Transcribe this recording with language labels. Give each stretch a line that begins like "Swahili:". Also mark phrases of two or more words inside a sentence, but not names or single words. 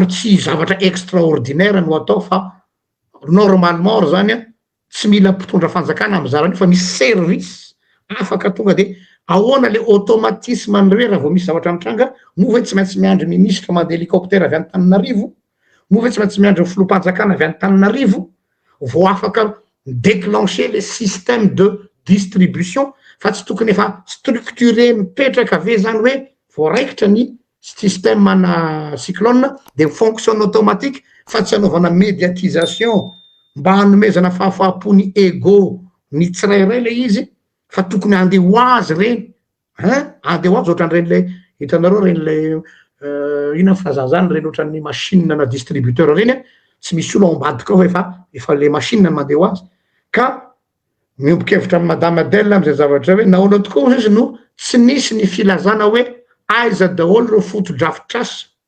Malagasy: tsy zavatra extraordinaire no atao fa normalement zany tsy mila mpitondra fanjakana amizarany fa misy service afaka tonga de ahoana
French: le automatisme
Malagasy: ny raha vao misy zavatra mitranga mova tsy maintsy miandry ministre mandeha hélicoptère avy any Tananarivo mova tsy maintsy miandry filoham-panjakana avy any Tananarivo vao afaka
French: déclencher le système de distribution
Malagasy: fa tsy tokony efa structuré mipetraka ave zany hoe voaraikitra ny système mana cyclone
French: de fonctionne automatique
Malagasy: fa tsy anaovana médiatisation mba hanomezana fahafaham-pony ego ny tsirairay le izy fa tokony andeha ho azy reny andeha ho azy ohatran'ireny le hitanareo reny le ina filaza zany reny ohatran'ny machine na distributeur reny tsy misy olo ao ambadika ao efa le machine mandeha ho azy ka miombokevitra amy madame Adèle amizay zavatra hoe nahoana tokoa izy no tsy nisy ny filazana hoe aiza daholo reo foto-drafitr'asa